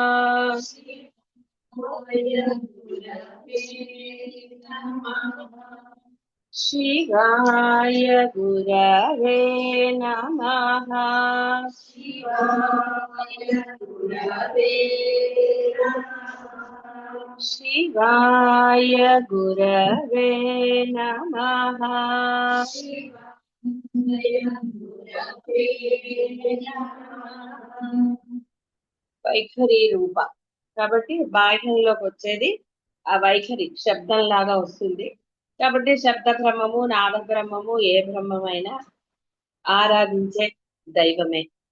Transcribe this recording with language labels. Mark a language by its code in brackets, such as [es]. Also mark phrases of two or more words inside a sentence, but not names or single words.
[sa] शिवाय गुरवे नमः। शिवाय गुरवे नमः। शिवाय गुरवे नमः। [te] వైఖరి రూప కాబట్టి బాహ్యంలోకి వచ్చేది ఆ వైఖరి శబ్దం లాగా వస్తుంది. కాబట్టి శబ్ద బ్రహ్మము నాద బ్రహ్మము ఏ బ్రహ్మమైనా ఆరాధించే దైవమే.